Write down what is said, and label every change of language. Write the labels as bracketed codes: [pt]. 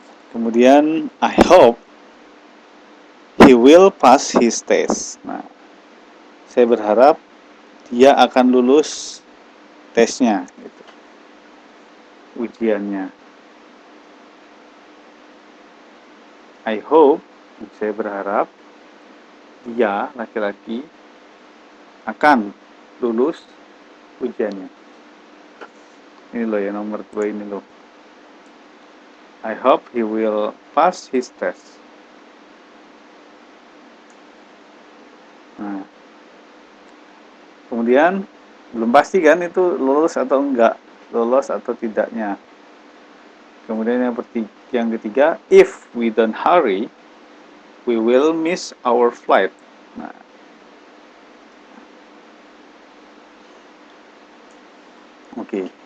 [en] Kemudian I hope he will pass his test. [id] Nah, saya berharap dia akan lulus tesnya, gitu. Ujiannya. [en] I hope, [id] saya berharap dia, laki-laki, akan lulus ujiannya. Ini loh ya, nomor 2 ini loh. [en] I hope he will pass his test. [id] Nah, kemudian belum pasti kan itu lulus atau enggak, lolos atau tidaknya. Kemudian yang ketiga, [en] if we don't hurry, We will miss our flight. Nah, oke.